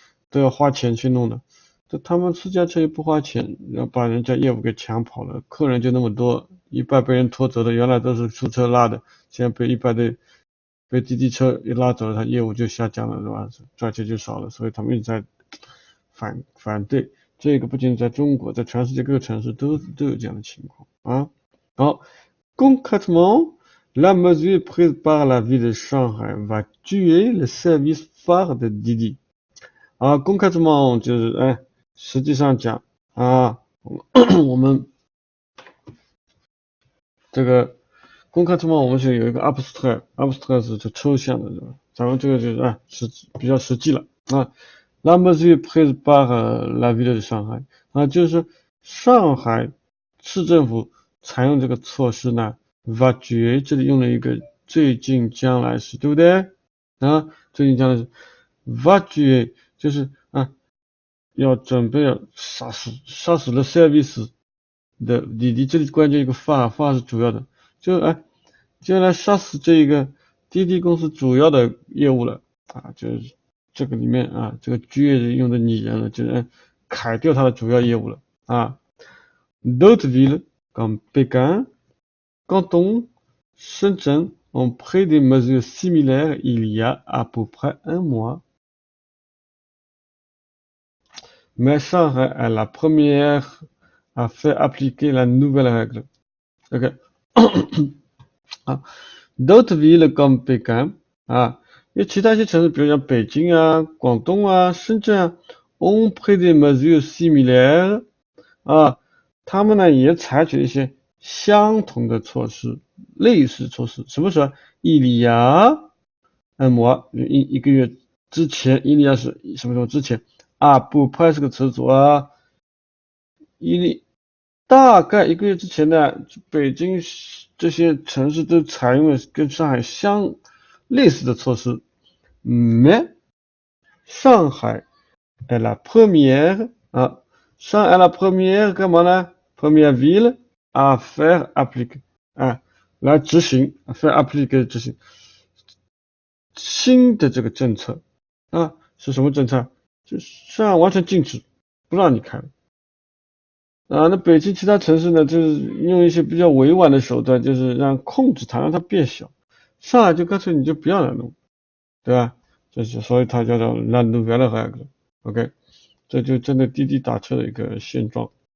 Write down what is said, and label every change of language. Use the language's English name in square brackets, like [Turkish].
[Chinese] 都要花钱去弄的。他们私家车又不花钱，要把人家业务给抢跑了，客人就那么多，一半被人拖走的，原来都是出车拉的，现在被滴滴车一拉走了，他业务就下降了，是吧？赚钱就少了，所以他们一直在反对。这个不仅在中国，在全世界各个城市都有这样的情况啊。 [French] 好 ，concrètement, la mesure prise par la ville de Shanghai va tuer le service phare de Didi。 [Chinese] concrètement 就是实际上讲我们这个 concrètement 我们是有一个 abstract 是就抽象的，对吧？咱们这个就是比较实际了 [French] La mesure prise par la ville de Shanghai [Chinese] 就是上海市政府采用这个措施呢 [French] va tuer [Chinese] 这里用了一个最近将来时，对不对？最近将来时 [French] va tuer [Chinese] 就是要准备杀死了 service 的你这里关键一个phare是主要的，就来杀死这个滴滴公司主要的业务了啊，就是这个里面啊，这个句用的拟人了，就是砍掉它的主要业务了啊。 [French] D'autres villes comme Pékin, Canton, Shenzhen ont pris des mesures similaires il y a à peu près un mois. Mais Shanghai est la première à faire appliquer la nouvelle règle. [English] OK. [Chinese] 啊， [French] D'autres villes comme Pékin [Chinese] 啊，因为其他一些城市，比如像北京啊、广东啊、深圳啊， [French] ont pris des mesures similaires [Chinese] 啊，他们呢也采取一些相同的措施，类似措施。什么时候？伊利亚按摩一个月之前，伊利亚是什么时候之前？啊，不派是个词组啊，大概一个月之前呢，北京这些城市都采用了跟上海类似的措施。 [French] Mais [Chinese] 上海 [French] est la première [Chinese] 啊，上海 est la première 干嘛呢？ [French] Première ville à faire appliquer [Chinese] 啊，来执行 [French] faire appliquer [Chinese] 执行新的这个政策啊，是什么政策？就是上海完全禁止，不让你开了。啊，那北京其他城市呢，就是用一些比较委婉的手段，就是控制它，让它变小。上海就干脆你就不要来弄，对吧？所以它叫做 [French] La Nouvelle Règle。 [English] OK， [Chinese] 这就针对滴滴打车的一个现状。